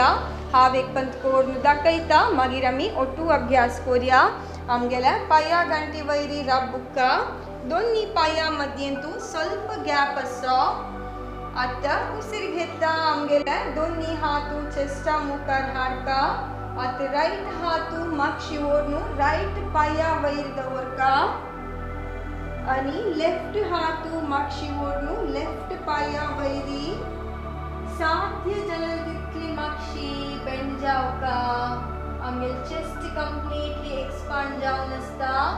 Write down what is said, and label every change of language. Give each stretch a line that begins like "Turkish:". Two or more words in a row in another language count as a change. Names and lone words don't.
Konkani: हांव एक पंत कोरून दाखयता मागीर आम्ही ओटू अभ्यास करूया. आमगेल्या पाया गांठी वैरी रबुका. दोन्ही पाया मध्येंतू ಸ್ವಲ್ಪ गॅप असो. आता उसिर घेता आमगेल्या दोन्ही हातू चेस्टा मुखार हाडका. आता राईट हातू मागशी ओढनू राईट पाया वैर दवरका आणि लेफ्ट हातू मागशी ओढनू लेफ्ट पाया वैरी साध्य जलल तितली मागशी बेंड जावका. आमगेल चेस्ट
English: completely expand
Konkani: जावन असता.